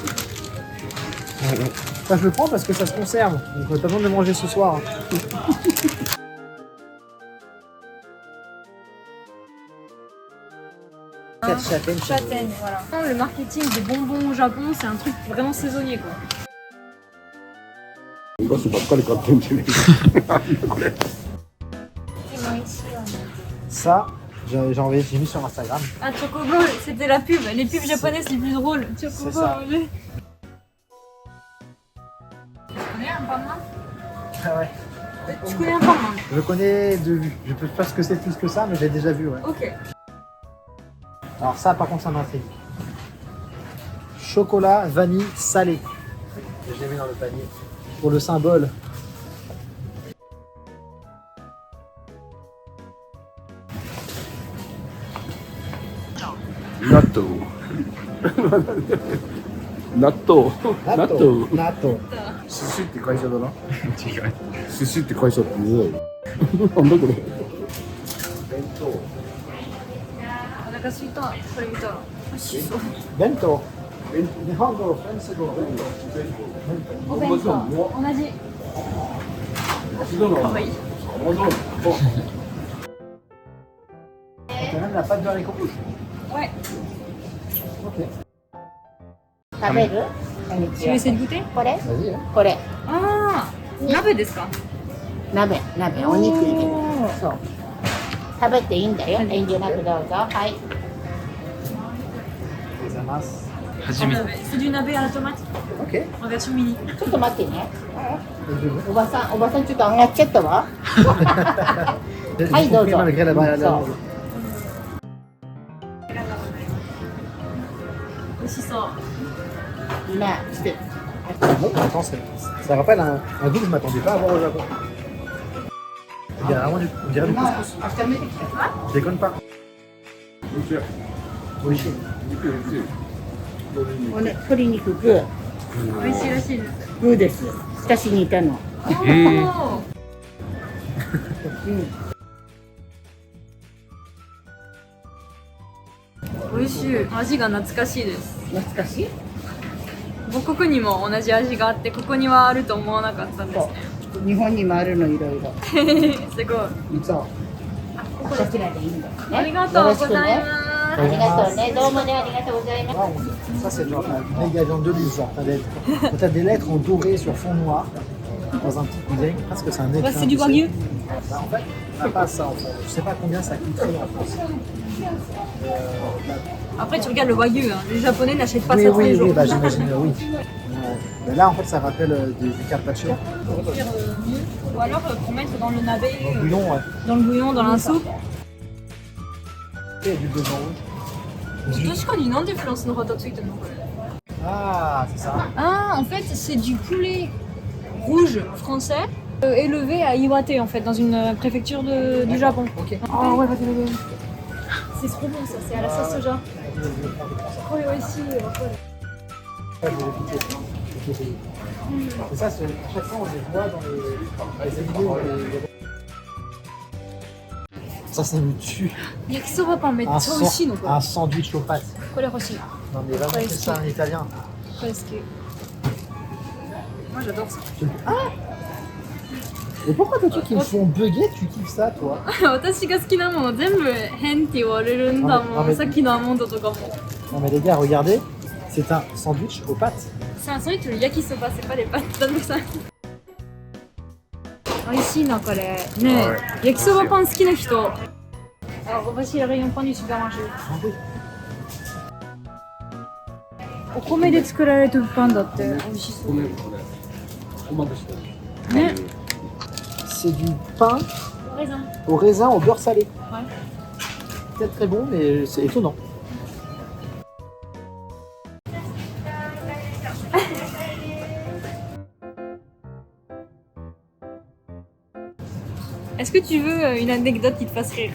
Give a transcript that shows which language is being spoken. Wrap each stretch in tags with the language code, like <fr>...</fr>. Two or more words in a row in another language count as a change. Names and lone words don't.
<fr>Ça je le prends parce que ça se conserve. Donc on n'a pas besoin de le manger ce soir. Châtaigne. Châtaigne, voilà. Le marketing des bonbons au Japon, c'est un truc vraiment saisonnier, quoi.</fr> <ja>お菓子ばっかり買ってんじゃねこれ</ja> <fr>Ça, j'ai mis sur Instagram. Ah, Chocobo, c'était la pub. Les pubs japonaises les plus drôles. Chocobo, ça. Tu connais un parma? Ah ouais. Tu connais un parma? Je connais de vue. Je peux pas ce que c'est plus que ça, mais j'ai déjà vu, ouais. Ok. Alors ça, par contre, ça m'intrigue. Chocolat, vanille, salé. Je l'ai mis dans le panier. Pour le symbole. Natto. Natto. Natto. Natto.</fr> <ja>寿司って会社だな。違う。寿司って会社って言うよ。なんだこれ。弁当。お腹すいた。これ見たら。美味しそう。 Bento. Nihongo, Frensugo, bento. お弁当。同じ。かわいい。</ja> <fr>T'as même la pâte de haricot rouge. Ouais. Ok.</fr> <ja>食べる？</ja> <fr>Tu veux essayer de goûter?</fr> <ja>これ？</ja> <fr>Vas-y. Hein.</fr> <ja>これ。ああ、鍋ですか？鍋、お肉入れる。おーそう。食べていいんだよ。遠慮なくどうぞ。はい。</ja> <fr>Ça masse. C'est du nabe à la tomate Ok. en version mini.</fr> <ja>ちょっと待ってね。おばさんちょっと上がっちゃったわ。</ja> <fr>J'ai Aïe, compris dodo. malgré la Ça. langue.</fr> <ja>美味しそう。ね、して。</ja> <fr>Bon, attends, ça rappelle un goût que je m'attendais pas à voir au Japon. Il y a vraiment on dirait du</fr> <ja>まあ</ja> <fr>couscous.</fr> <ja>明日見てきて。</ja> <fr>Je déconne pas. Oui,</fr> <ja>おね、鶏肉グー。美味しいらしいです。グーです。私にいたの。おーうん。美味しい。味が懐かしいです。懐かしい？母国にも同じ味があって、ここにはあると思わなかったんですね。日本にもあるのいろいろ。すごい。そう。こちらでいいんだよね。ありがとうございます。ありがとうね。どうもね、ありがとうございます。</ja> <fr>Là, ça, c'est genre la méga viande de luxe. Genre, t'as des lettres en doré sur fond noir, dans un petit pudding. Parce que c'est un écrin. C'est du tu sais. wagyu. Bah, en fait, on n'a pas ça en France. Je sais pas combien ça coûterait en France. Après, tu regardes le wagyu. Hein. Les Japonais n'achètent pas Oui, ça tous les oui, jours. oui, bah, j'imagine, oui. Mais là, en fait, ça rappelle du carpaccio. Pour faire mieux. Ou alors pour mettre dans le nabe, Dans le bouillon, ouais. dans le bouillon, dans la soupe. Et du beurre rouge.</fr> <ja>確かになんでフランスの旗ついてるのこれ</ja> <fr>Ah, c'est ça. Ah, en fait, c'est du poulet rouge français élevé à Iwate, en fait, dans une préfecture du Japon. Ok. Oh, ouais, vas-y. C'est trop bon, ça, c'est à la sauce soja. Oui, aussi. Ouais, je vais goûter. C'est ça, à chaque fois, on les voit dans les vidéos. Ça, ça me tue. Yakisoba pan, mais Un, c'est aussi, non un sandwich aux pâtes. Quoi, aussi Non, mais vraiment, c'est ça, en italien. Presque. Moi, j'adore ça. Et pourquoi des trucs qui me font bugger, tu kiffes ça, toi?</fr> <ja>私が好きなもの全部変って言われるんだもん。さっきのアーモンドとかも。</ja> <fr>Non, mais les gars, regardez, c'est un sandwich aux pâtes. C'est un sandwich, le yakisoba, c'est pas les pâtes comme ça.</fr> <ja>美味しいなこれねえ、焼きそばパン好きな人。</ja> <fr>Alors, voici le rayon pain du supermarché.</fr> <ja>お米で作られてるパンだって美味しそう。ね。</ja> <fr>C'est du pain raisin. Au raisin, au beurre salé. Ouais. Peut-être très bon, mais c'est étonnant. Est-ce que tu veux une anecdote qui te fasse rire?</fr>